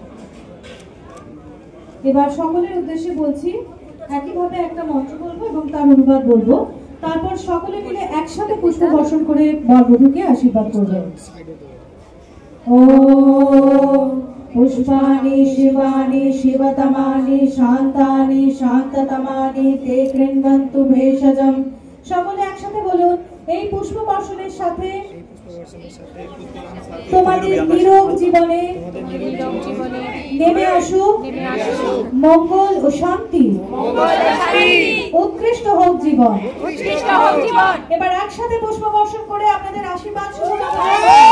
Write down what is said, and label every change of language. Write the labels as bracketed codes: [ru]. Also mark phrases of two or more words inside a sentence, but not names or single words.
[bn] এবার সকলের উদ্দেশ্যে বলছি একইভাবে একটা মন্ত্র বলবো এবং তার অনুবাদ বলবো তারপর সকলে মিলে একসাথে পুষ্প বর্ষণ করে বরবধূকে আশীর্বাদ করবেন ও [sa] पुष्पाणि शिवानि शिवतमानि शान्तानि शान्ततमानि ते कृण्वन्तु भेषजम् [bn] সকলে একসাথে বলুন এই পুষ্প বর্ষণের সাথে তোমাদের নিরোগ জীবনে নেমে আসুক মঙ্গল ও শান্তি উৎকৃষ্ট হোক জীবন এবার একসাথে পুষ্প বর্ষণ করে আপনাদের আশীর্বাদ শুরু করুন